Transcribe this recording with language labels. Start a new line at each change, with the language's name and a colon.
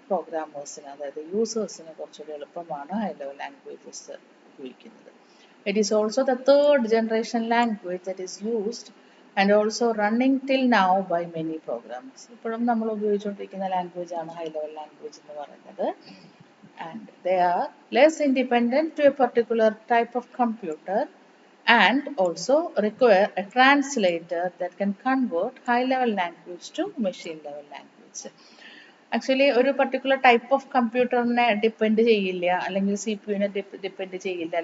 Malayalam: പ്രോഗ്രാമേഴ്സിന്, അതായത് യൂസേഴ്സിന് കുറച്ചുകൂടി എളുപ്പമാണ് ഹൈ ലെവൽ ലാംഗ്വേജസ് ഉപയോഗിക്കുന്നത്.
English: It is also the third generation language that is used and also running till now by many programmers.
Malayalam: ഇപ്പോഴും നമ്മൾ ഉപയോഗിച്ചുകൊണ്ടിരിക്കുന്ന language ആണ് high level language എന്ന് പറയുന്നത്.
English: And they are less independent to a particular type of computer and also require a translator that can convert high level language to machine level language.
Malayalam: Actually ഒരു particular type of കമ്പ്യൂട്ടറിനെ depend ചെയ്യില്ല, അല്ലെങ്കിൽ C P യുവിനെ depend ചെയ്യില്ല.